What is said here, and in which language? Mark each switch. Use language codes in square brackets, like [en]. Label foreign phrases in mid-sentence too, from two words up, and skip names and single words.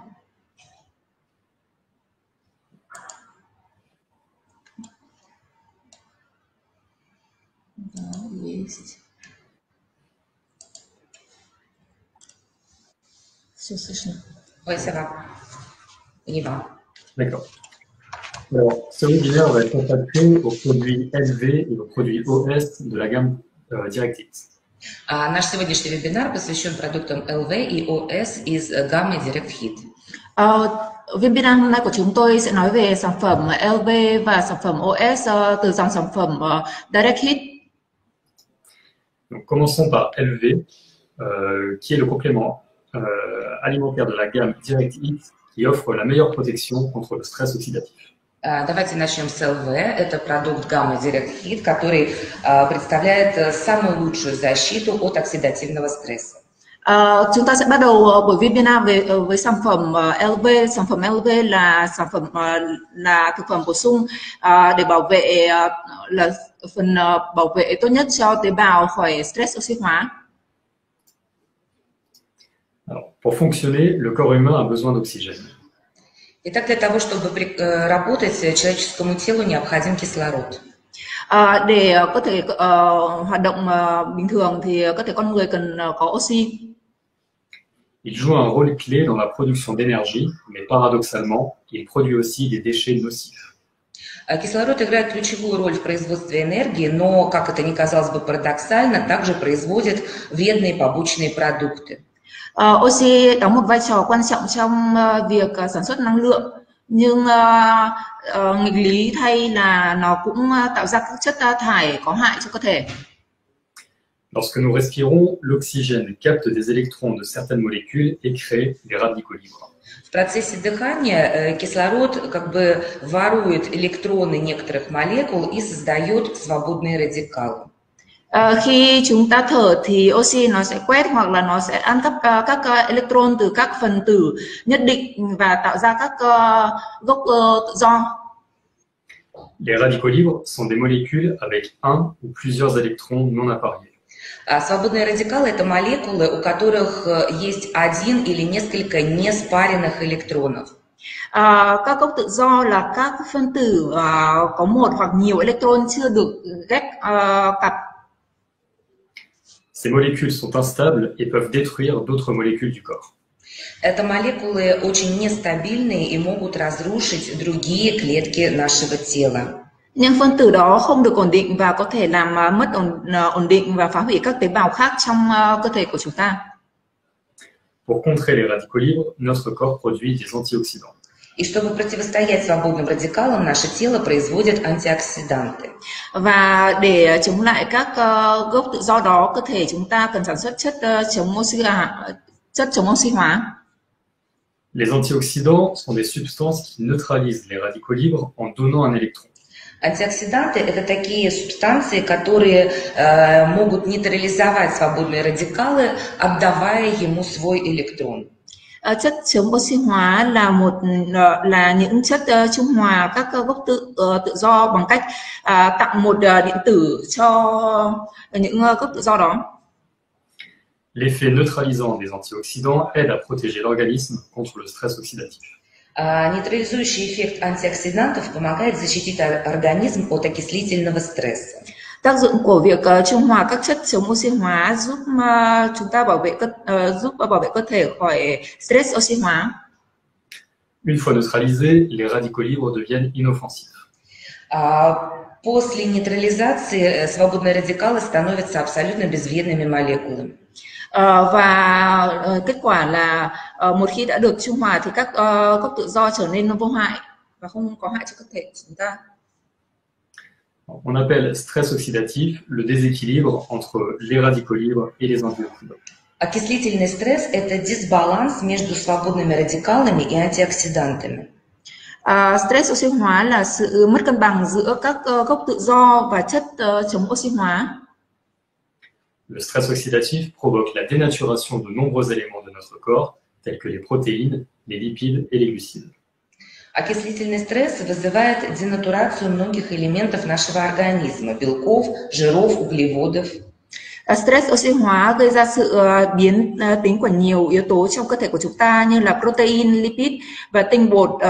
[fr] Ой, ça va. On y va. D'accord. Alors, ce webinaire va être consacré aux produits LV et aux produits OS de la gamme DirectX. [ru] Наш сегодняшний вебинар посвящен продуктам LV и OS из гаммы DirectHit. [vi] Webinar hôm nay của chúng tôi sẽ nói về sản phẩm LV và sản phẩm OS từ dòng sản phẩm DirectHit. [fr] Donc, commençons par LV, qui est le complément alimentaire de la gamme DirectX qui offre la meilleure protection contre le stress oxydatif. [ru] Давайте начнем с LV. Это продукт гаммы DirectHit, который представляет самую lучшую защиту от оксидативного стресса. [vi] Chúng ta sẽ bắt đầu buổi webinar với sản phẩm LV. Sản phẩm LV là sản phẩm là thực phẩm bổ sung để bảo vệ là phần bảo vệ tốt nhất cho tế bào khỏi stress oxy hóa. [fr] Alors, pour fonctionner, le corps humain a besoin d'oxygène. [ru] Итак, для того, чтобы работать, человеческому телу необходим кислород. [vi] Để có thể hoạt động bình thường thì có thể con người cần có oxy. [fr] Il joue un rôle clé dans la production d'énergie, mais paradoxalement, il produit aussi des déchets nocifs. [ru] Кислород играет ключевую роль в производстве энергии, но, как это ни казалось бы парадоксально, также производит вредные побочные продукты. [vi] Oxy đóng một vai trò quan trọng trong việc sản xuất năng lượng, nhưng nghịch lý thay là nó cũng tạo ra các chất thải có hại cho cơ thể. [fr] Lorsque nous respirons, l'oxygène capte des électrons de certaines molécules et crée des radicaux libres. [ru] В процессе дыхания кислород как бы ворует электроны некоторых молекул и создает свободные радикалы. [vi] Khi chúng ta thở thì oxy nó sẽ quét hoặc là nó sẽ ăn cắp các electron từ các phần tử nhất định và tạo ra các gốc tự do. [fr] Les radicaux libres sont des molécules avec un ou plusieurs électrons non appariés. [ru] Свободные радикалы – это молекулы, у которых есть один или несколько неспаренных электронов. [vi] Các gốc tự do là các phân tử có một hoặc nhiều electron chưa được ghép cặp. [fr] Ces molécules sont instables et peuvent détruire d'autres molécules du corps. [ru] Это молекулы очень нестабильные и могут разрушить другие клетки нашего tела. [vi] Nhưng phân tử đó không được ổn định và có thể làm mất ổn định và phá hủy các tế bào khác trong cơ thể của chúng ta. [fr] Pour contrer les radicaux libres, notre corps produit des antioxydants. [ru] И чтобы противостоять свободным радикалам, наше тело производит антиоксиданты. [vi] Và để chống lại các gốc tự do đó, cơ thể chúng ta cần sản xuất chất chống oxy hóa. [fr] Les antioxydants sont des substances qui neutralisent les radicaux libres en donnant un électron. [ru] Антиоксиданты – это такие субстанции, которые могут нейтрализовать свободные радикалы, отдавая ему свой электрон. [vi] Chất chống oxy hóa là những chất trung hòa các gốc tự do bằng cách tặng một điện tử cho những gốc tự do đó. [fr] L'effet neutralisant des antioxydants aide à protéger l'organisme contre le stress oxydatif. [ru] Нейтрализующий эффект антиоксидантов помогает защитить организм от окислительного стресса. [vi] Tác dụng của việc trung hòa các chất chống oxy hóa giúp chúng ta bảo vệ cơ thể khỏi stress oxy hóa. [fr] Une fois neutralisés, les radicaux libres deviennent inoffensifs. [ru] После нейтрализации свободные радикалы становятся абсолютно безвредными молекулами. [vi] Và kết quả là một khi đã được trung hòa thì các gốc tự do trở nên vô hại và không có hại cho cơ thể chúng ta. [fr] On appelle stress oxydatif le déséquilibre entre les radicaux libres et les antioxydants. [ru] Окислительный стресс – это дисбаланс между свободными радикалами и антиоксидантами. [vi] Stress oxy hóa là sự mất cân bằng giữa các gốc tự do và chất chống oxy hóa. [fr] Le stress oxydatif provoque la dénaturation de nombreux éléments de notre corps, tels que les protéines, les lipides et les glucides. [ru] Окислительный стресс vызывает денатурацию многих элементов нашего организма – белков, жиров, углеводов. [vi] Stress oxy hóa gây ra sự biến tính của nhiều yếu tố trong cơ thể của chúng ta như là protein, lipid và tinh bột.